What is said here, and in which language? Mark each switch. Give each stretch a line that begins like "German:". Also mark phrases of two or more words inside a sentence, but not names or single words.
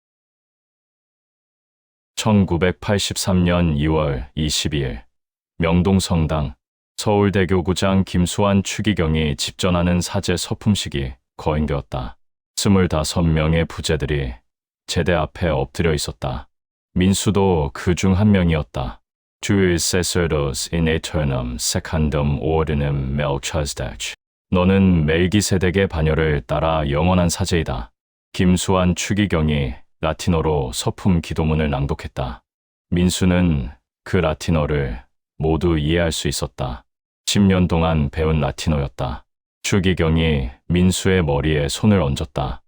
Korean: 1983년 2월 22일 명동성당, 서울대교구장 김수환 추기경이 집전하는 사제 서품식이 거행되었다. 25명의 부제들이 제대 앞에 엎드려 있었다. 민수도 그 중 한 명이었다.
Latin: Tuis sacerdos in aeternum secundum ordinem Melchizedek.
Korean: 너는 멜기세덱의 반열을 따라 영원한 사제이다. 김수환 추기경이 라틴어로 서품 기도문을 낭독했다. 민수는 그 라틴어를 모두 이해할 수 있었다. 10년 동안 배운 라틴어였다. 추기경이 민수의 머리에 손을 얹었다.